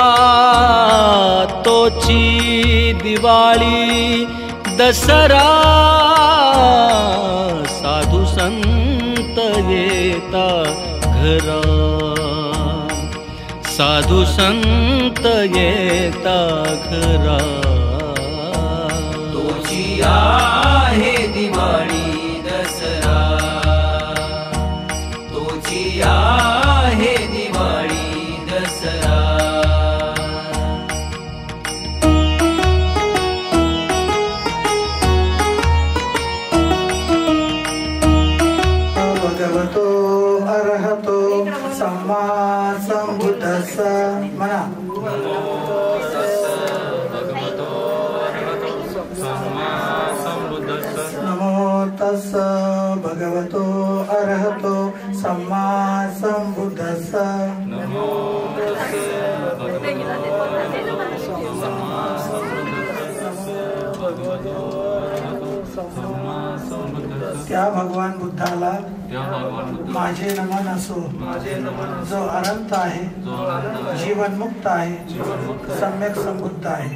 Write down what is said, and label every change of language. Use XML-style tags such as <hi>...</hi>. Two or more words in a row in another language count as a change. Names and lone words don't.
<mr>तोची दिवाळी दसरा, साधू संत येता घरा, साधू संत येता घरा, तोची आहे दिवाळी दसरा, तोची आहे दिवाळी दसरा।</mr> <pi>भगवतो अरहतो सम्मा संबुद्धस्स म्हणा। नमो तस्स भगवतो अरहतो सम्मा संबुद्धस्स।</pi> <mr>त्या भगवान बुद्धाला माझे नमन असो, जो अनंत आहे, जीवनमुक्त आहे, सम्यक संबुद्ध आहे।</mr>